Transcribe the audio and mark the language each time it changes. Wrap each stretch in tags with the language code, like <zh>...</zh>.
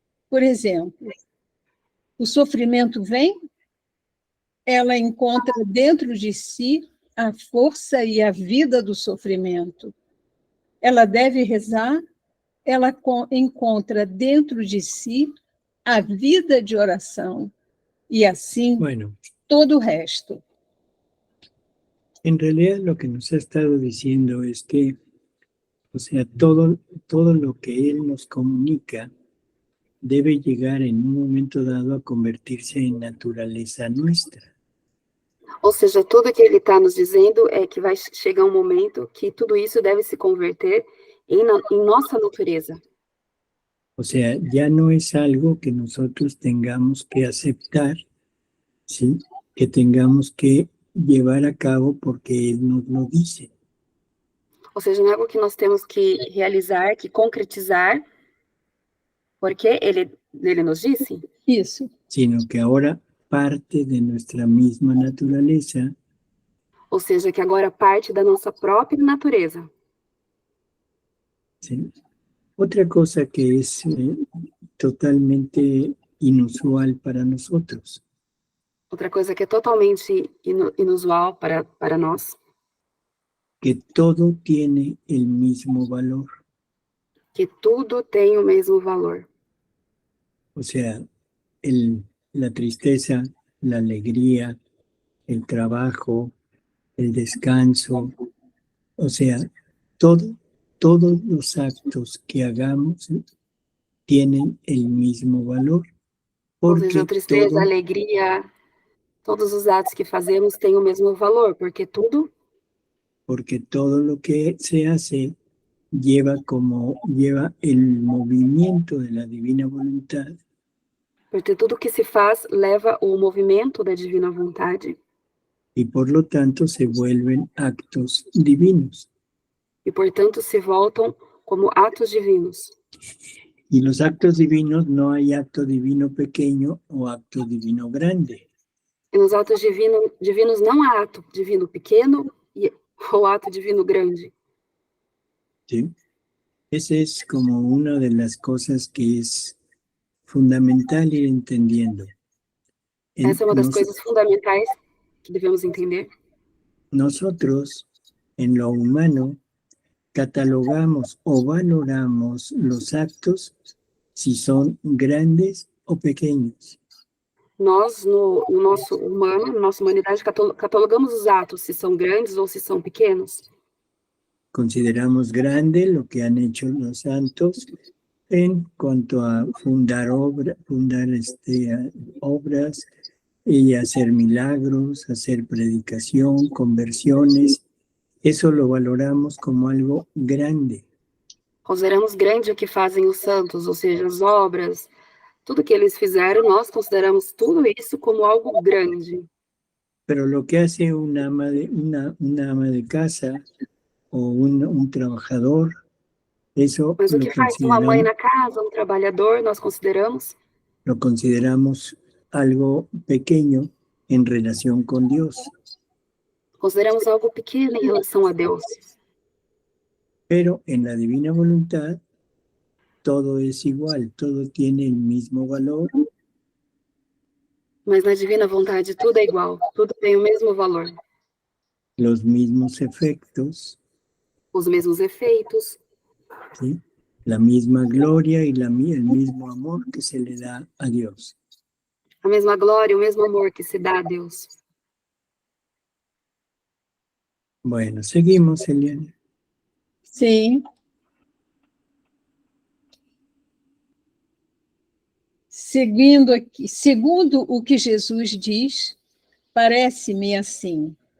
<pt>Por exemplo, o sofrimento vem, ela encontra dentro de si a força e a vida do sofrimento. Ela deve rezar, ela encontra dentro de si a vida de oração. E assim,</pt> <es>Bueno,</es> <pt>todo o resto.</pt> <es>en realidad lo que nos ha estado diciendo es que, o sea, todo lo que Él nos comunica debe llegar en un momento dado a convertirse en naturaleza nuestra.</es> <pt>Ou seja, tudo que ele está nos dizendo é que vai chegar um momento que tudo isso deve se converter em nossa natureza.</pt> <es>O sea, ya no es algo que nosotros tengamos que aceptar, ¿sí? Que tengamos que llevar a cabo porque Él nos lo dice.</es> <pt>Ou seja, não é algo que nós temos que realizar, que concretizar, porque ele nos disse, Isso.</pt> <es>Sino que ahora parte de nuestra misma naturaleza,</es> <pt>ou seja, que agora parte da nossa própria natureza.</pt> <es>¿sí? Otra cosa que es totalmente inusual para nosotros,</es> <pt>Outra coisa que é totalmente inusual para nós,</pt> <es>que todo tiene el mismo valor.</es> <pt>que tudo tem o mesmo valor.</pt> <es>O sea, la tristeza, la alegría, el trabajo, el descanso, o sea, todos los actos que hagamos tienen el mismo valor.</es> <pt>Ou seja, Porque a tristeza, todo, a alegria, todos os atos que fazemos têm o mesmo valor, porque</pt> <es>todo lo que se hace lleva el movimiento de la divina voluntad.</es> <pt>Porque tudo que se faz leva o movimento da divina vontade.</pt> <es>Y por lo tanto se vuelven actos divinos.</es> <pt>E, portanto, se voltam como atos divinos.</pt> <es>Y los actos divinos, no hay acto divino pequeño o acto divino grande.</es> <pt>E nos atos divinos não há ato divino pequeno ou ato divino grande.</pt> <es>¿Sí? Esa es como una de las cosas que es fundamental ir entendiendo.</es> <pt>Essa é uma das coisas fundamentais que devemos entender.</pt> <es>Nosotros, en lo humano, catalogamos o valoramos los actos si son grandes o pequeños.</es> <pt>Nós, no nosso humano, na nossa humanidade, catalogamos os atos, se são grandes ou se são pequenos.</pt> <es>Consideramos grande lo que han hecho los santos en cuanto a fundar obras y hacer milagros, hacer predicación, conversiones. Eso lo valoramos como algo grande.</es> <pt>Consideramos grande o que fazem os santos, ou seja, as obras, tudo que eles fizeram, nós consideramos tudo isso como algo grande.</pt> <es>Pero lo que hace una ama de casa o un trabajador, eso</es> <pt>Mas o que faz uma mãe na casa, um trabalhador, nós</pt> <es>lo consideramos algo pequeño en relación con Dios.</es> <pt>Consideramos algo pequeno em relação a Deus.</pt> <es>Pero en la divina voluntad, todo es igual, todo tiene el mismo valor.</es> <pt>Mas na divina vontade tudo é igual, tudo tem o mesmo valor.</pt> <es>Los mismos efectos,</es> <pt>Os mesmos efeitos,</pt> <es>¿sí? La misma gloria y el mismo amor que se le da a Dios.</es> <pt>a mesma glória, o mesmo amor que se dá a Deus.</pt> <es>Bueno, seguimos, Eliana.</es> <pt>Sim. Seguindo aqui, segundo o que Jesus diz, parece-me assim.</pt>